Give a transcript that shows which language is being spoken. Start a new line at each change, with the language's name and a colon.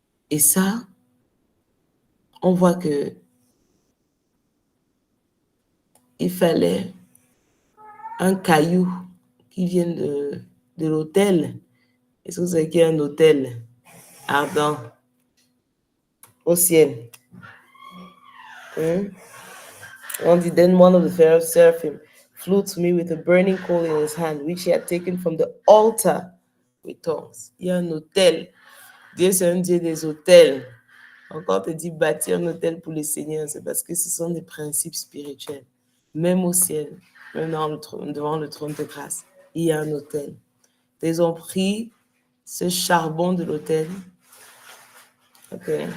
French: Et ça, on voit que il fallait un caillou qui vient de l'autel. Est-ce que vous savez qu'il y a un autel ardent au ciel? On dit,
English: then one of the seraphim flew to me with a burning coal in his hand, which he had taken from the altar with tongues.
French: Il y a un autel. Dieu, c'est un Dieu des autels. Encore te dit bâtir un autel pour le Seigneur, c'est parce que ce sont des principes spirituels. Même au ciel, même devant le trône de grâce, il y a un autel. Ils ont pris ce charbon de l'autel. OK.